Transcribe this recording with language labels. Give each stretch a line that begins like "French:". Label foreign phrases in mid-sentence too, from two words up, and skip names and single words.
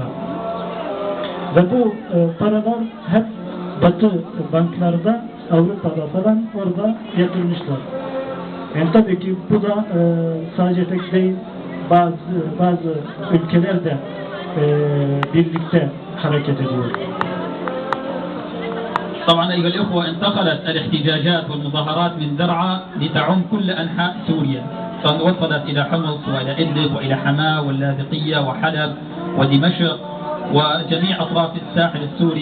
Turkish: Ve bu paralar hep Batı banklarda, Avrupa'da falan orada yatırmışlar. Yani tabii ki bu da sadece tek değil, bazı ülkeler de birlikte hareket ediyor.
Arabic: طبعا أيها الإخوة انتقلت الاحتجاجات والمظاهرات من درعا لتعم كل أنحاء سوريا، وصلت إلى حمص وإلى إدلب وإلى حماة واللاذقية وحلب ودمشق وجميع أطراف الساحل السوري.